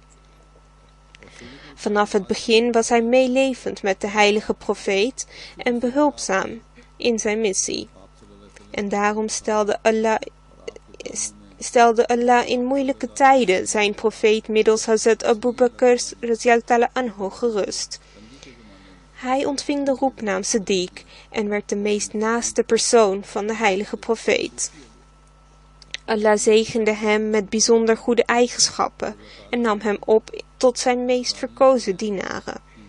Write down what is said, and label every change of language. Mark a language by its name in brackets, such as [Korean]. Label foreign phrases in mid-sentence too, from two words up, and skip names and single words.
[Dutch] Vanaf het begin was hij meelevend met de heilige profeet en behulpzaam in zijn missie. En daarom stelde Allah in moeilijke tijden zijn profeet middels Hazrat Abu Bakr [Arabic] رضي الله تعالى عنه [Dutch] gerust. Hij ontving de roepnaam Siddiq en werd de meest naaste persoon van de heilige profeet. Allah zegende hem met bijzonder goede eigenschappen en nam hem op tot zijn meest verkozen dienaren.